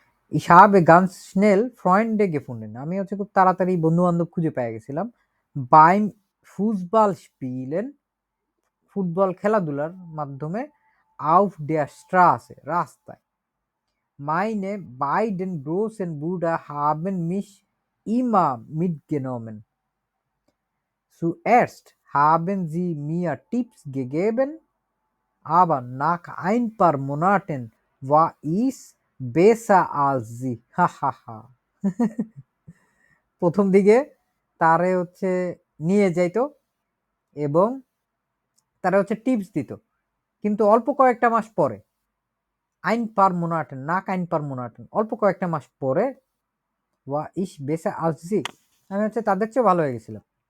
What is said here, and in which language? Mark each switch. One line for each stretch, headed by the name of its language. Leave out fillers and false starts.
German: Ich habe ganz schnell Freunde gefunden,
Bangla: আমি হচ্ছে খুব তাড়াতাড়ি বন্ধু বান্ধব খুঁজে পেয়ে গেছিলাম।
German: beim Fußball spielen,
Bangla: ফুটবল খেলাধুলার মাধ্যমে,
German: auf der Straße,
Bangla: রাস্তায়।
German: meine beiden großen Brüder haben mich immer mitgenommen. Zuerst haben sie mir Tipps gegeben, aber nach ein paar Monaten war ich besser als sie. Hahaha.
Bangla: প্রথম দিকে তারে হচ্ছে নিয়ে যাইতো এবং তারা হচ্ছে টিপস দিত, কিন্তু অল্প কয়েকটা মাস পরে আইন পার মোনাটেন অল্প কয়েকটা মাস পরে ওয়া ইস বেসা আসজি, আমি হচ্ছে তাদের চেয়ে ভালো হয়ে গেছিলাম।